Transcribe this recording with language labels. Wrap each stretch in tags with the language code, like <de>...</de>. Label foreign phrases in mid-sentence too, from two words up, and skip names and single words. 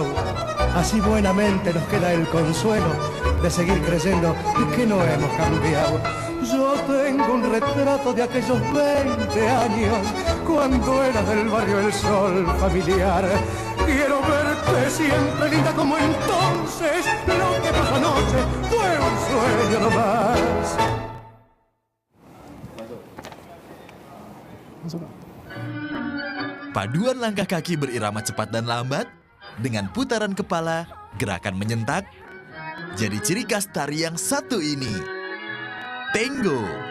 <es>Así buenamente nos queda el consuelo de seguir creyendo que no hemos cambiado. Yo tengo un retrato de aquellos 20 años, cuando eras del barrio El Sol familiar. Quiero verte siempre linda como entonces. Lo que pasó anoche fue un sueño nomás.</es> <id>Paduan langkah kaki berirama cepat dan lambat, dengan putaran kepala, gerakan menyentak, jadi ciri khas tari yang satu ini. Tango.</id>